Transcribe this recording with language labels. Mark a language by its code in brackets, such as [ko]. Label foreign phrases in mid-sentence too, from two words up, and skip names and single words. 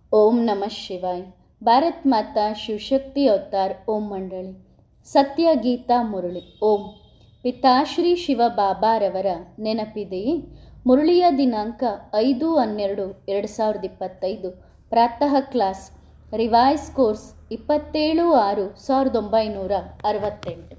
[sa] ओम नमः शिवाय। [hi] भारत माता शिवशक्ति अवतार ओम मंडली [kn] ಸತ್ಯ ಗೀತಾ ಮುರಳಿ ಓಂ ಪಿತಾಶ್ರೀ ಶಿವ ಬಾಬಾರವರ ನೆನಪಿದೆಯೇ? ಮುರಳಿಯ ದಿನಾಂಕ 5/12/2025 ಪ್ರಾತಃ ಕ್ಲಾಸ್ ರಿವೈಸ್ ಕೋರ್ಸ್ 27/6/1968।